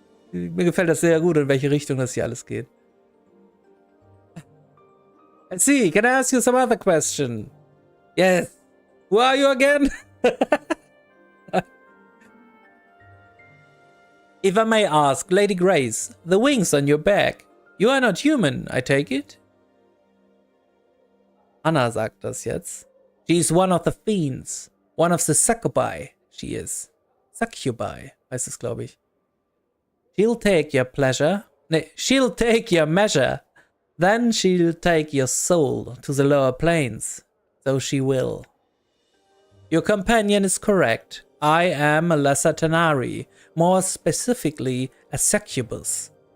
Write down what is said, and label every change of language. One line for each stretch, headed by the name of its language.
German: Mir gefällt das sehr gut, in welche Richtung das hier alles geht.
English: I see. Can I ask you some other question? Yes. Who are you again? If I may ask, Lady Grace, the wings on your back. You are not human, I take it?
German: Anna sagt das jetzt.
English: She is one of the fiends. One of the succubi, she is.
German: Succubi, heißt es, glaube ich.
English: She'll take your pleasure. Nee, she'll take your measure. Then she'll take your soul to the lower planes. So she will. Your companion is correct. I am a lesser Tanari, more specifically a succubus.